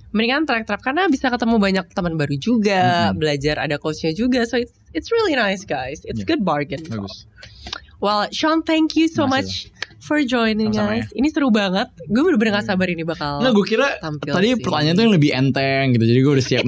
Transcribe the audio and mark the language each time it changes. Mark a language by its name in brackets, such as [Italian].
[Indonesian] Mendingan track karena bisa ketemu banyak teman baru juga, belajar ada coachnya juga. [English] So it's really nice, guys. It's good bargain. [Indonesian] Bagus. [English] Well, Sean, thank you so much for joining us. [Indonesian] Ini seru banget. Gue bener-bener gak sabar ini bakal. Nggak, gue kira tadi pertanyaan tuh yang lebih enteng gitu. Jadi gue udah siap